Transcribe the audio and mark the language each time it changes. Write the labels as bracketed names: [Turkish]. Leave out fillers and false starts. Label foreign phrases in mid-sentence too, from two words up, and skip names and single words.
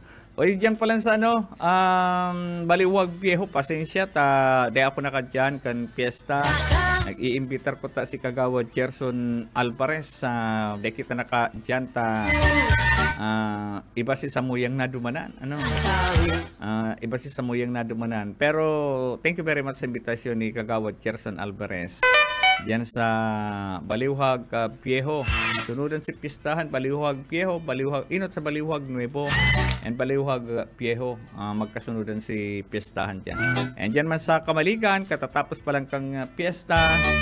[Bikol] O diyan pa lang sa Baliwag Viejo, pasensya di ako nakadyan kan piyesta. Nag-iimbitar ko si Kagawad Gerson Alvarez di kita nakadyan iba si Samuyang nadumanan. Iba si Samuyang nadumanan. Pero [English] thank you very much [Bikol] sa invitasyon ni Kagawad Gerson Alvarez. Diyan sa Baliwag Viejo. Sunudan si pistahan Baliwag Viejo, inot sa Baliwag Nuevo and Baliwag Viejo. Magkasunudan si pistahan diyan. And diyan man sa Kamaligan, katatapos pa lang kang piyesta.